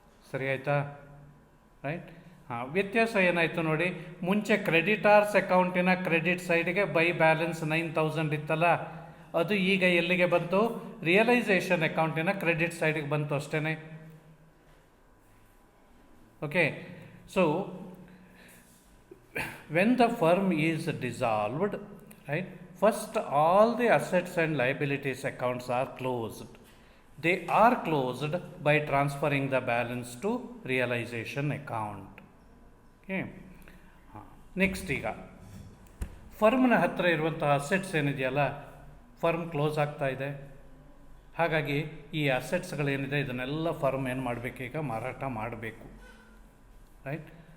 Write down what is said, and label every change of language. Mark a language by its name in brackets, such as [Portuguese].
[Kannada] ಸರಿ ಆಯಿತಾ? ರೈಟ್. ಹಾಂ, ವ್ಯತ್ಯಾಸ ಏನಾಯಿತು ನೋಡಿ. ಮುಂಚೆ ಕ್ರೆಡಿಟಾರ್ಸ್ ಅಕೌಂಟಿನ ಕ್ರೆಡಿಟ್ ಸೈಡಿಗೆ ಬೈ ಬ್ಯಾಲೆನ್ಸ್ 9,000 ಇತ್ತಲ್ಲ, ಅದು ಈಗ ಎಲ್ಲಿಗೆ ಬಂತು? ರಿಯಲೈಸೇಷನ್ ಅಕೌಂಟಿನ ಕ್ರೆಡಿಟ್ ಸೈಡಿಗೆ ಬಂತು ಅಷ್ಟೇ. [English] Okay, so when the firm is dissolved, right, first all the assets and liabilities accounts are closed. They are closed by transferring the balance to realization account. [Kannada] Okay, next ಈಗ ಫರ್ಮ್ನ ಹತ್ತಿರ ಇರುವಂತಹ assets ಏನಿದೆಯಲ್ಲ, firm close ಆಗ್ತಾ ಇದೆ. ಹಾಗಾಗಿ ಈ ಅಸೆಟ್ಸ್ಗಳೇನಿದೆ ಇದನ್ನೆಲ್ಲ firm ಏನು ಮಾಡಬೇಕು, ಈಗ ಮಾರಾಟ ಮಾಡಬೇಕು, ರೈಟ್.